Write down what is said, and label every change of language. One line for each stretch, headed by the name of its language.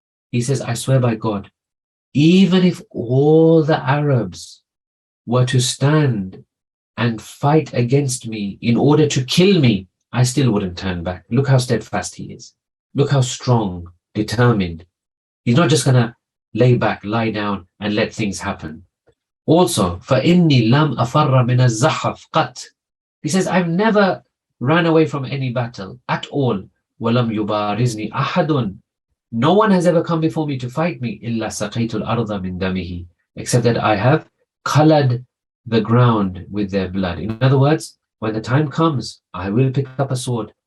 English: He says, I swear by God, even if all the Arabs were to stand and fight against me in order to kill me, I still wouldn't turn back. Look how steadfast he is. Look how strong, determined. He's not just going to lay back, lie down, and let things happen. Also,
Arabic: فَإِنِّي لَمْ أَفَرَّ مِنَ الزَّحَفْ قَطْ.
English: He says, I've never ran away from any battle at all.
Arabic: وَلَمْ يُبَارِزْنِي أَحَدٌ.
English: No one has ever come before me to fight me.
Arabic: إِلَّا سَقَيْتُ الْأَرْضَ مِنْ دَمِهِ.
English: Except that I have colored the ground with their blood. In other words, when the time comes, I will pick up a sword.